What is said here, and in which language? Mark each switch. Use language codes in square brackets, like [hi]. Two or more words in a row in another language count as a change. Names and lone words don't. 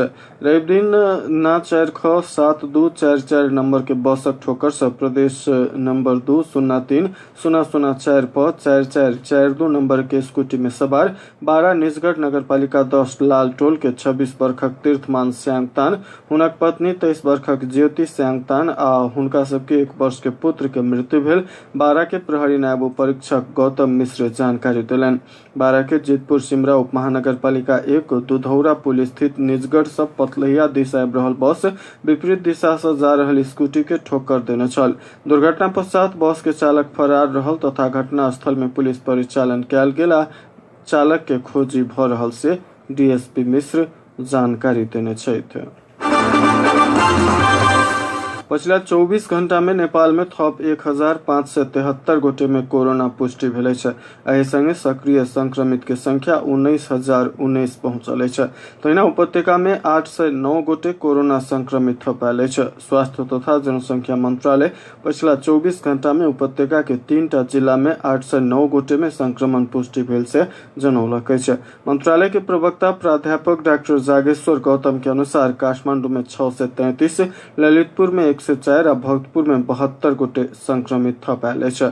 [mai] रवि दिन ना 4ख7244 नंबर के बसक ठोकर से प्रदेश नंबर 203-004 पर 4442 नंबर के स्कूटी में सवार बारा निजगढ़ नगरपालिका 10 लाल टोल के 26 वर्षक तीर्थमान स्यांगतान, हुनक पत्नी 23 वर्षक ज्योति स्यांगतान आ उनका सबके 1 वर्ष के पुत्र के मृत्यु भेल। बारा के प्रहरी नायब परीक्षक गौतम मिश्र जानकारी दिलन। बारा के जीतपुर सिमरा उप महानगर पालिका 1 दुधौरा पुल स्थित निजगढ़ से पतलहिया दिशा आबि रहल बस विपरीत दिशा से जा रहल स्कूटी के ठोकर देने छल। दुर्घटना पश्चात बस के चालक फरार रहल तथा घटना स्थल में पुलिस परिचालन कयल गेल आ चालक के खोजी भ रहल से डीएसपी मिश्र जानकारी देने छथि। पिछला 24 घंटा में नेपाल में थप 1573 गोटे में कोरोना पुष्टि भेल छै। एहि संगे सक्रिय संक्रमित के संख्या 19,019 पहुंचल छै। तहिना उपत्यका में 8 से 9 गोटे कोरोना संक्रमित पायल छै। स्वास्थ्य तथा जनसंख्या मंत्रालय पिछला 24 घंटा में उपत्यका के 3टा जिला में 8 से 9 गोटे में संक्रमण पुष्टि भेल से जनौलक छै। मंत्रालय के प्रवक्ता प्राध्यापक डॉक्टर जागेश्वर गौतम के अनुसार काठमांडू में 6 से 33, ललितपुर में 104 और भक्तपुर में 72 गोटे संक्रमित पायल छै।